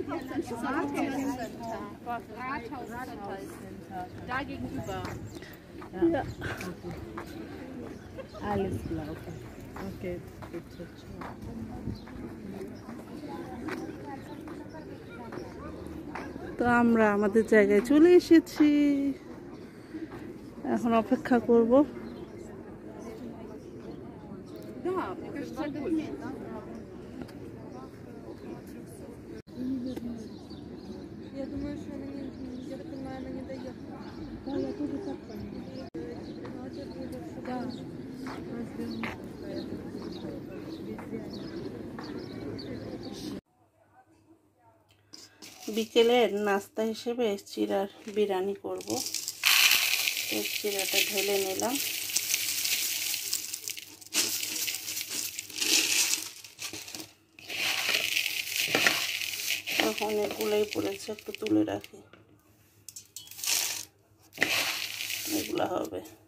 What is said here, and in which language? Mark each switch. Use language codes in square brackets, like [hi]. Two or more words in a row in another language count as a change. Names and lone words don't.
[de] Da gegenüber. Ja. Alles klar. Okay, bitte. [bn] তো আমরা আমাদের জায়গায় চলে এসেছি, এখন অপেক্ষা করব। [ru] Я думаю, что она не, я так понимаю, она не доехала. Да, я тоже так понимаю. Да. [bn] বিকেলের নাস্তা হিসেবে চিড়ার বিরিয়ানি করব। এই চিড়াটা ঢেলে নিলাম। অনেকগুলোই পড়েছে, একটু তুলে রাখি, এগুলা হবে।